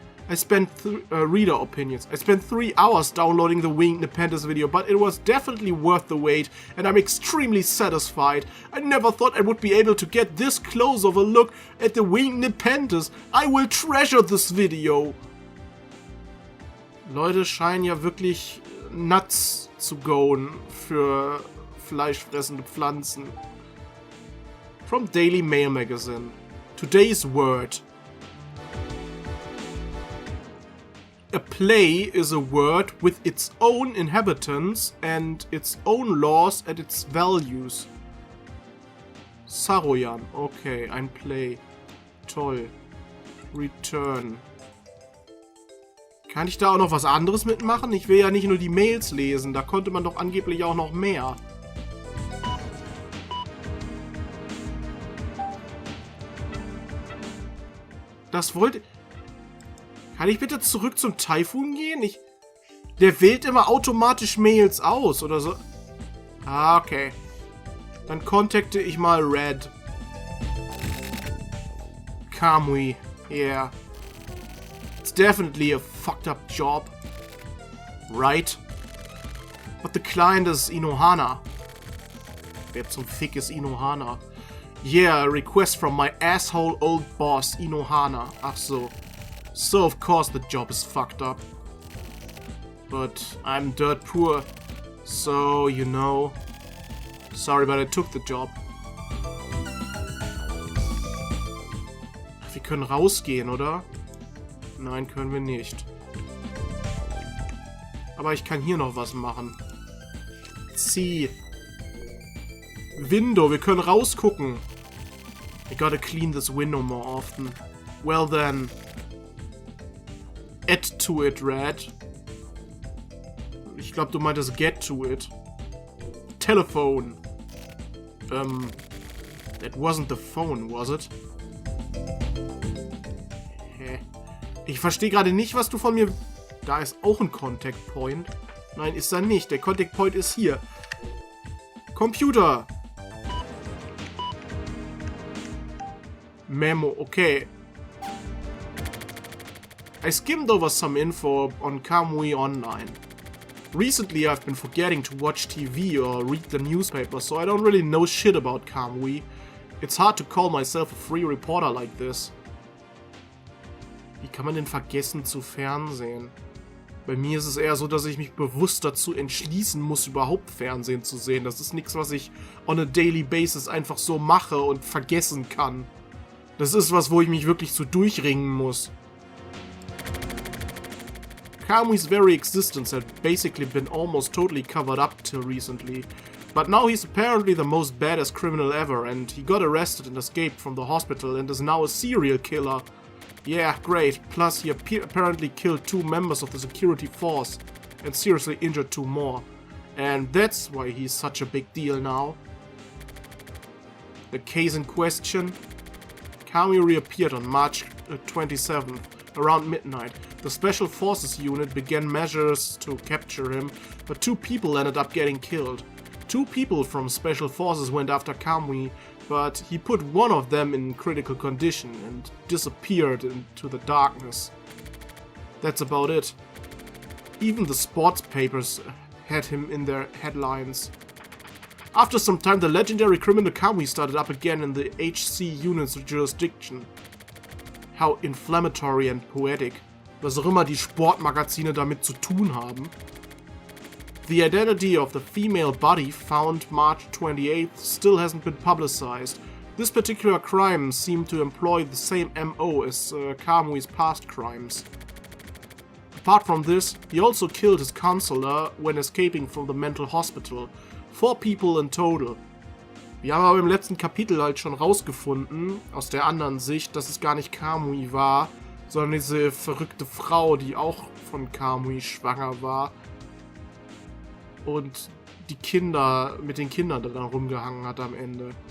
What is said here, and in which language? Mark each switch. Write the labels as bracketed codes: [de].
[en] I spent reader opinions. I spent 3 hours downloading the winged Nepenthes video, but it was definitely worth the wait, and I'm extremely satisfied. I never thought I would be able to get this close of a look at the winged Nepenthes. I will treasure this video. [de] Leute scheinen ja wirklich nuts zu goen für fleischfressende Pflanzen. [en] From Daily Mail Magazine. Today's word. A play is a word with its own inhabitants and its own laws and its values. [de] Saroyan, okay, ein Play. Toll. Return. Kann ich da auch noch was anderes mitmachen? Ich will ja nicht nur die Mails lesen, da konnte man doch angeblich auch noch mehr. Das wollte... Kann ich bitte zurück zum Taifun gehen? Der wählt immer automatisch Mails aus, oder so. Ah, okay. Dann kontakte ich mal Red. [en] Kamui. Yeah. It's definitely a fucked up job. Right? But the client is Inohana. [de] Wer zum Fick ist Inohana? [en] Yeah, a request from my asshole old boss, Inohana. [de] Ach so. [en] So of course the job is fucked up. But I'm dirt poor. So, you know. Sorry, but I took the job. [de] Wir können rausgehen, oder? Nein, können wir nicht. Aber ich kann hier noch was machen. See. Window, wir können rausgucken. [en] I gotta clean this window more often. Well then. Add to it, Red. [de] Ich glaube, du meintest [en] get to it. Telephone. That wasn't the phone, was it? Hä? [de] Ich verstehe gerade nicht, was du von mir... Da ist auch ein Contact Point. Nein, ist da nicht. Der Contact Point ist hier. [en] Computer. Memo, okay. I skimmed over some info on Kamui Online. Recently I've been forgetting to watch TV or read the newspaper, so I don't really know shit about Kamui. It's hard to call myself a free reporter like this. [de] Wie kann man denn vergessen zu fernsehen? [en] Bei mir ist es eher so, dass ich mich bewusst dazu entschließen muss, überhaupt Fernsehen zu sehen. Das ist nichts, was ich on a daily basis einfach so mache und vergessen kann. Das ist was, wo ich mich wirklich so durchringen muss. Kamui's very existence had basically been almost totally covered up till recently. But now he's apparently the most badass criminal ever, and he got arrested and escaped from the hospital and is now a serial killer. Yeah, great. Plus, he apparently killed 2 members of the security force and seriously injured 2 more. And that's why he's such a big deal now. The case in question? Kamui reappeared on March 27th, around midnight. The Special Forces unit began measures to capture him, but 2 people ended up getting killed. 2 people from Special Forces went after Kamui, but he put one of them in critical condition and disappeared into the darkness. That's about it. Even the sports papers had him in their headlines. After some time, the legendary criminal Kamui started up again in the HC unit's jurisdiction. How inflammatory and poetic. [de] Was auch immer die Sportmagazine damit zu tun haben. [en] The identity of the female body found March 28th still hasn't been publicized. This particular crime seemed to employ the same MO as Kamui's past crimes. Apart from this, he also killed his counselor when escaping from the mental hospital. 4 people in total. [de] Wir haben aber im letzten Kapitel halt schon rausgefunden, aus der anderen Sicht, dass es gar nicht Kamui war, sondern diese verrückte Frau, die auch von Kamui schwanger war. Und die Kinder, mit den Kindern dran rumgehangen hat am Ende.